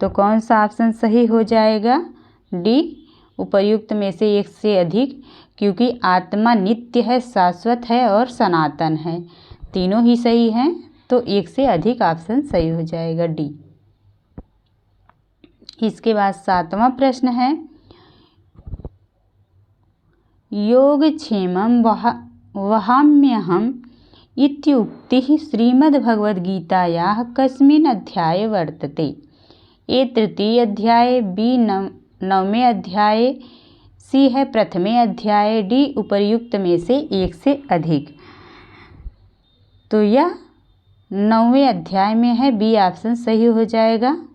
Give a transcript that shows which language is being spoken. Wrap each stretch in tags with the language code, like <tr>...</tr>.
<hi>तो कौन सा ऑप्शन सही हो जाएगा? डी उपर्युक्त में से एक से अधिक, क्योंकि आत्मा नित्य है, शाश्वत है और सनातन है। तीनों ही सही हैं, तो एक से अधिक ऑप्शन सही हो जाएगा, डी। इसके बाद सातवां प्रश्न है,</hi> <sa>योगक्षेमं वहाम्यहम् इत्युक्तिः श्रीमद्भगवद्गीतायाः कस्मिन् अध्याये वर्तते? ए तृतीय अध्याये, बी नवमे अध्याये, सी है प्रथमे अध्याये, डी</sa> <hi>उपर्युक्त में से एक से अधिक। तो यह 9वें अध्याय में है, बी ऑप्शन सही हो जाएगा।</hi>